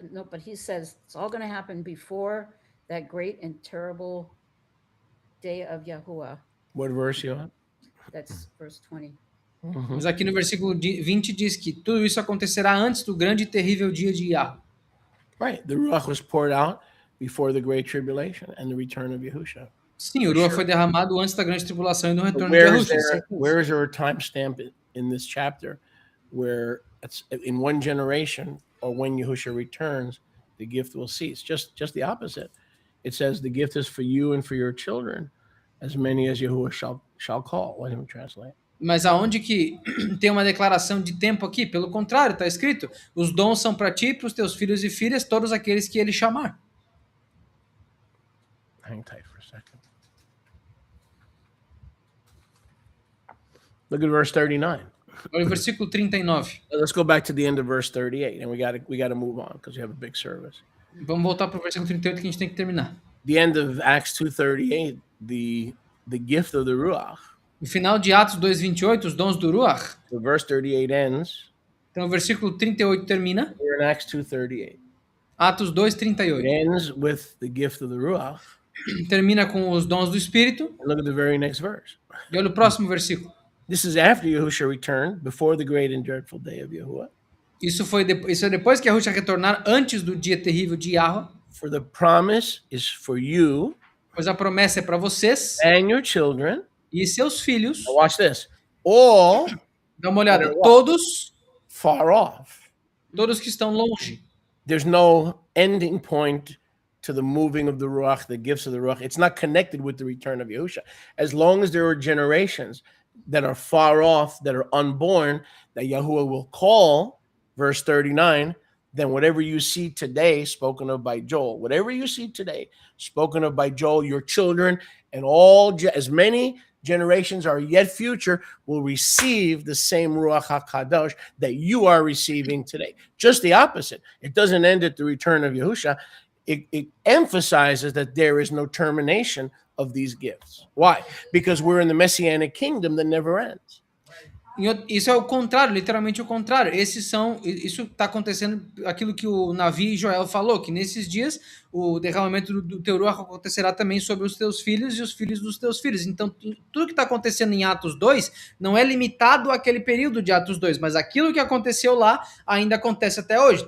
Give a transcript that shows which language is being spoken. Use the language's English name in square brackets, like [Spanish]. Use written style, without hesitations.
[English] but he says it's all going to happen before that great and terrible day of Yahuwah. What verse you on? That's verse 20. [Portuguese] Mas aqui no versículo 20 diz que tudo isso acontecerá antes do grande e terrível dia de Yahweh. [English] Right. The Ruach was poured out before the Great Tribulation and the return of Yahushua. [Portuguese] Sim, o Ruach foi derramado antes da grande tribulação e do [English] But [Portuguese] retorno de Yahushua. [English] where is there a timestamp in this chapter where it's in one generation or when Yahushua returns, the gift will cease? Just the opposite. It says the gift is for you and for your children, as many as Yahuwah shall call. Let him translate. [Portuguese] Mas aonde que tem uma declaração de tempo aqui? Pelo contrário, está escrito: os dons são para ti, para os teus filhos e filhas, todos aqueles que ele chamar. [English] Hang tight for a second. Look at verse 39. [Portuguese] Olha o versículo 39. [English] Let's go back to the end of verse 38, and we got to move on because we have a big service. [Portuguese] Vamos voltar para o versículo 38 que a gente tem que terminar. [English] The end of Acts 2:38, the gift of the Ruach. [Portuguese] No final de Atos 2:28, os dons do Ruach. [English] The verse 38 ends. [Portuguese] Então o versículo 38 termina. [English] We're in Acts 2:38. [Portuguese] Atos [English] It [Portuguese] 2:38. [English] ends with the gift of the Ruach. [Portuguese] Termina com os dons do Espírito. [English] And look at the very next verse. [Portuguese] E olha o próximo versículo. [English] This is after Yahushua returned, before the great and dreadful day of Yahuwah. [Portuguese] Isso é depois que Yahushua retornar, antes do dia terrível de Yahweh. [English] For the promise is for you [Portuguese] Pois a promessa é para vocês [English] and your children. [Portuguese] e seus filhos. [English] Now watch this. All [Portuguese] Dá uma olhada. Todos [English] far off. [Portuguese] que estão longe. [English] There's no ending point to the moving of the Ruach, the gifts of the Ruach. It's not connected with the return of Yahushua. As long as there are generations that are far off, that are unborn, that Yahuwah will call, verse 39, then whatever you see today, spoken of by Joel, whatever you see today, spoken of by Joel, your children and as many generations are yet future will receive the same Ruach HaKadosh that you are receiving today. Just the opposite. It doesn't end at the return of Yahushua. It emphasizes that there is no termination of these gifts. Why? Because we're in the Messianic kingdom that never ends. [Portuguese] Isso é o contrário, literalmente o contrário. Isso está acontecendo, aquilo que o Navi Joel falou, que nesses dias o derramamento do teu Ruach acontecerá também sobre os teus filhos e os filhos dos teus filhos. Então, tudo que está acontecendo em Atos 2 não é limitado àquele período de Atos 2, mas aquilo que aconteceu lá ainda acontece até hoje.